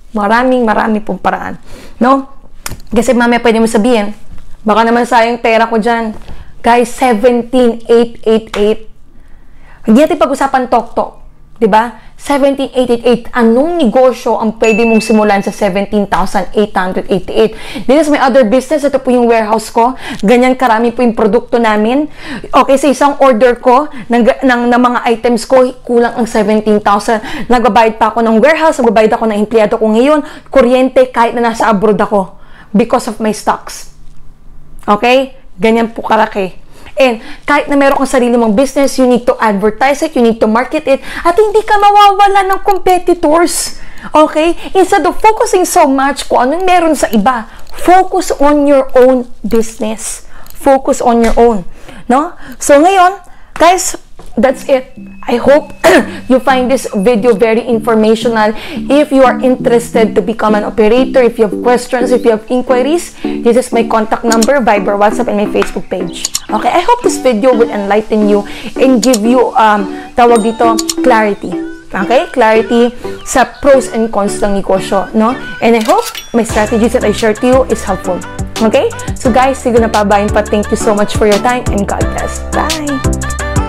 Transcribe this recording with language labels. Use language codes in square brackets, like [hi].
[tl] Marami pong paraan. No? Kasi mamaya pwede mo sabihin, baka naman sayang pera ko dyan. Guys, 17,888. Hindi natin pag-usapan tok-tok. Diba? 17,888. Anong negosyo ang pwede mong simulan sa 17,888? [en] This is my other business. [tl] Ito po yung warehouse ko. Ganyan karami po yung produkto namin. Okay, sa isang order ko, ng mga items ko, kulang ang 17,000. Nagbabayad pa ako ng warehouse, nagbabayad ako ng empleyado ko ngayon, kuryente kahit na nasa abroad ako [en] because of my stocks. [tl] Okay? Ganyan po kalaki. And kahit na meron kang sarili mong business, [en] you need to advertise it, you need to market it, [tl] at hindi ka mawawala ng competitors. Okay? [en] Instead of focusing so much [tl] kung anong meron sa iba, [en] focus on your own business. Focus on your own. No? So ngayon, guys, that's it. I hope you find this video very informational. If you are interested to become an operator, if you have questions, if you have inquiries, this is my contact number, Viber, WhatsApp, and my Facebook page. Okay, I hope this video will enlighten you and give you, [tl] tawag dito, [en] clarity. [tl] Okay, clarity sa pros and cons ng negosyo, no? [en] And I hope my strategies that I share to you is helpful. Okay? So guys, [tl] sige na pa, bayan pa. [en] Thank you so much for your time and God bless. Bye!